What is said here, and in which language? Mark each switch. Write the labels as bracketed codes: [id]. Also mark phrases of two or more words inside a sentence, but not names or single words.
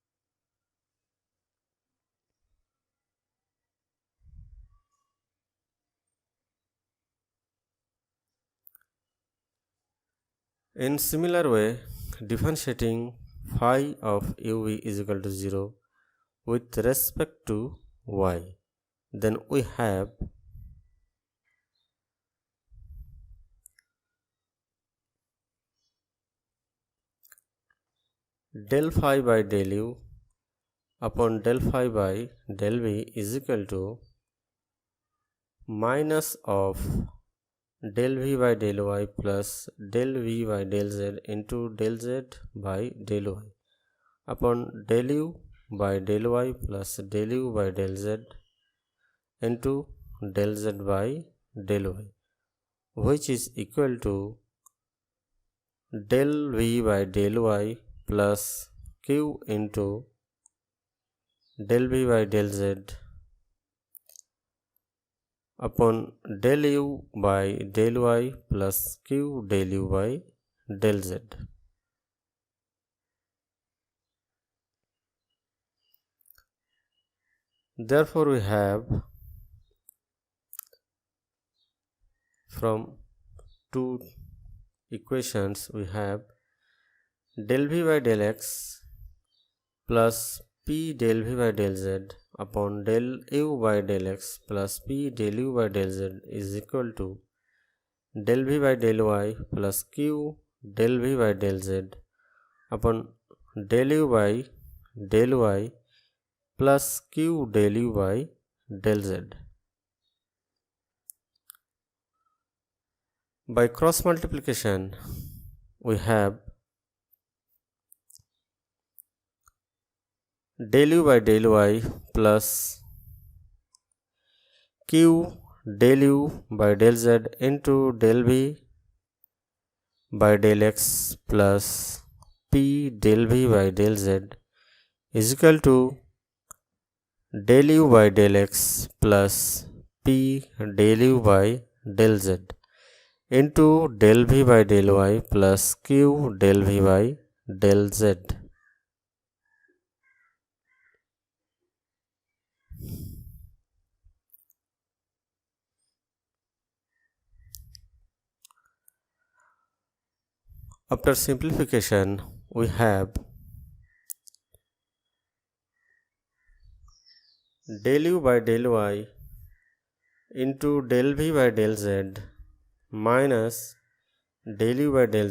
[en] In similar way, differentiating phi of uv is equal to 0 with respect to y, then we have del phi by del u upon del phi by del v is equal to minus of del v by del y plus del v by del z into del z by del y upon del u by del y plus del u by del z into del z by del y, which is equal to del v by del y plus q into del v by del z upon del u by del y plus q del u by del z। Therefore we have from two equations we have del v by del x plus p del v by del z upon del u by del x plus p del u by del z is equal to del v by del y plus q del v by del z upon del u by del y plus q del u by del z. By cross multiplication, we have del u by del y plus q del u by del z into del v by del x plus p del v by del z is equal to del u by del x plus p del u by del z into del v by del y plus q del v by del z. After simplification, we have del u by del y into del v by del z minus del u by del